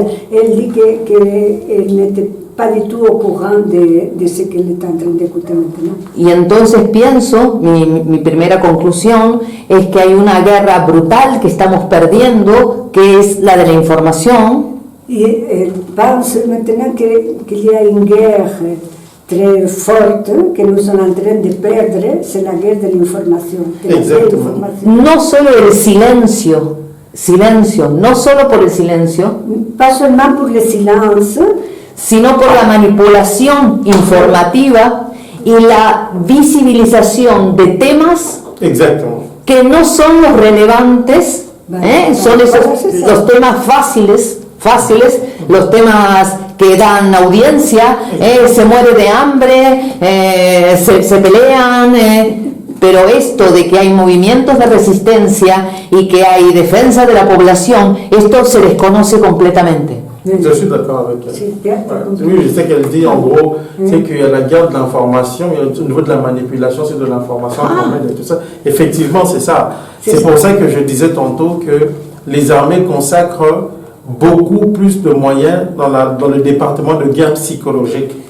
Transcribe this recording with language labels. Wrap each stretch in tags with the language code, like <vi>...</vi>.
<fr>Él dit que n'était pas du tout au courant de ce qu'elle est en train d'écouter maintenant.</fr> <es>Y entonces pienso, mi primera conclusión es que hay una guerra brutal que estamos perdiendo, que es la de la información.</es> <fr>Y pense maintenant qu'il y a une guerre très forte que nous sommes en train de perdre, c'est la guerre de l'information.</fr> <es>No solo el silencio, no solo por el silencio,</es> <fr>pas seulement pour le silence,</fr> <es>sino por la manipulación informativa y la visibilización de temas</es> <fr>Exactement.</fr> <es>que no son los relevantes Son los temas fáciles, los temas que dan audiencia, se muere de hambre, se pelean, pero esto de que hay movimientos de resistencia y que hay defensa de la población, esto se desconoce completamente.</es> <fr>Je suis d'accord avec elle.</fr> <es>Sí, ya,</es> <fr>Oui, je sais qu'elle dit en gros, c'est qu'il y a la guerre de l'information, et au niveau de la manipulation, c'est de l'information informelle et tout ça. Effectivement, c'est ça. C'est pour ça que je disais tantôt que les armées consacrent beaucoup plus de moyens dans le département de guerre psychologique.</fr>